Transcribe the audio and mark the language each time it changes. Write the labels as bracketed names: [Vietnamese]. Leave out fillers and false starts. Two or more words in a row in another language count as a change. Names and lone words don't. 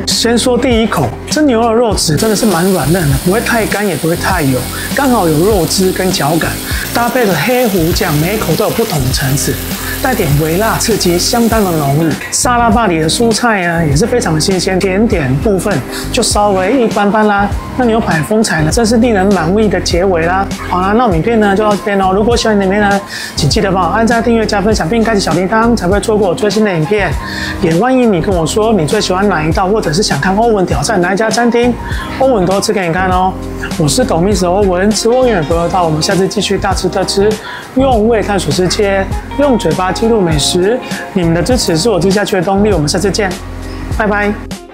[Chinese] 先說第一口，這牛肉肉質真的是蠻軟嫩的，不會太乾，也不會太油，剛好有肉汁跟嚼感。搭配的黑胡醬，每一口都有不同的層次，帶點微辣刺激，相當的濃郁。沙拉吧裡的蔬菜呢，也是非常的新鮮。甜點部分就稍微一般般啦。那牛排風采呢，真是令人滿意的結尾啦。好啦，那我們影片呢就到這邊嘍。如果喜歡影片呢，請記得幫我按讚、訂閱、加分享，並開啟小鈴鐺，才不會錯過我最新的影片。也歡迎你跟我說你最喜歡哪一道，或者是想看歐文挑戰哪一家餐廳，歐文都吃給你看哦。我是懂密斯歐文，吃貨永遠不會到，我們下次繼續大吃特吃，用胃探索世界，用嘴巴記錄美食。你們的支持是我吃下去的動力，我們下次見，拜拜。